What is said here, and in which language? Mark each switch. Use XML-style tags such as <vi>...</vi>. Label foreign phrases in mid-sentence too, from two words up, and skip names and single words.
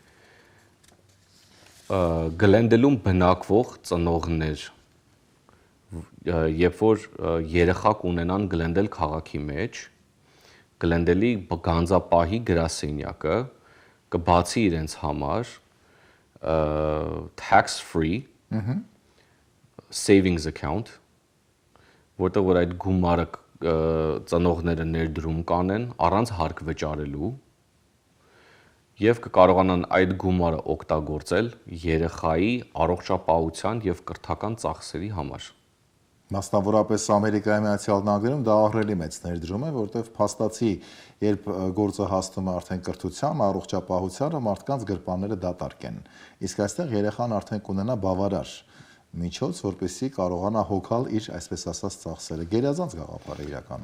<hy>Glendale-ում բնակվող ծնողներ, երբ որ երեխա կունենան Glendale քաղաքի մեջ, Glendale-ի գանձապահի գրասենյակը կբացի իրենց համար</hy> <en>tax free savings account,</en> <hy>որտեղ որ այդ գումարը ծնողները ներդրում կանեն առանց հարկ վճարելու եւ կկարողանան այդ գումարը օգտագործել երեխայի առողջապահության եւ կրթական ծախսերի համար։ Մասնավորապես Ամերիկայի Միացյալ Նահանգներում դա ահռելի մեծ ներդրում է, որտեղ փաստացի, երբ գործը հասնում է արդեն կրթության, առողջապահությանը, մարդկանց գրպանները դատարկ են։ Իսկ այստեղ երեխան արդեն կունենա բավարար միջոց, որպեսզի կարողանա հոգալ իր, այսպես ասած, ծախսերը, գերազանց գաղափար է իրականում։</hy>